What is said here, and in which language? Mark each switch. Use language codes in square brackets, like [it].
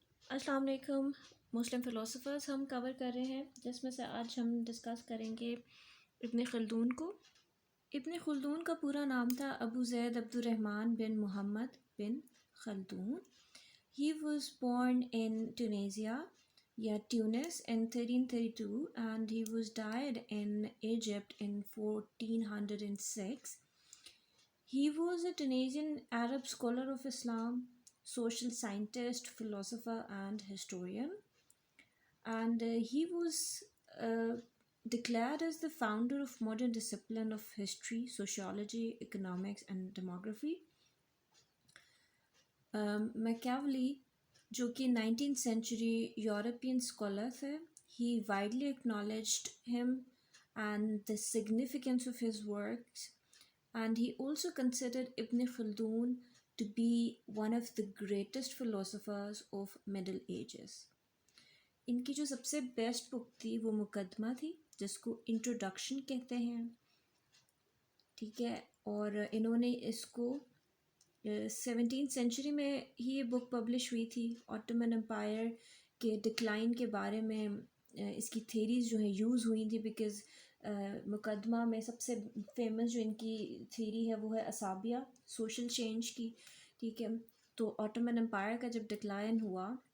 [ur] السلام علیکم مسلم فلاسفرز ہم کور کر رہے ہیں جس میں سے آج ہم ڈسکس کریں گے ابن خلدون کو۔ ابن خلدون کا پورا نام تھا ابو زید عبد الرحمن بن محمد بن خلدون۔ [en] He was born in Tunisia, یا Tunis in 1332 and he was died in Egypt in 1406. He was a Tunisian Arab scholar of Islam, social scientist, philosopher, and historian. And he was uh, declared as the founder of modern discipline of history, sociology, economics, and demography. Machiavelli, [ur] جو کہ [en] 19th century European scholar [ur] تھے, [en] he widely acknowledged him and the significance of his works, and he also considered Ibn Khaldun to be one of the greatest philosophers of Middle Ages. [ur] ان کی جو سب سے best بک تھی وہ مقدمہ تھی جس کو انٹروڈکشن کہتے ہیں، ٹھیک ہے، اور انہوں نے اس کو 17th سینچری میں ہی یہ بک پبلش ہوئی تھی۔ آٹومن امپائر کے ڈکلائن کے بارے میں اس کی تھیریز جو ہیں یوز ہوئی تھی، بیکاز مقدمہ میں سب سے فیمس جو ان کی تھیری ہے وہ ہے اصابیہ، سوشل چینج کی، ٹھیک ہے۔ تو آٹومن امپائر کا جب ڈکلائن ہوا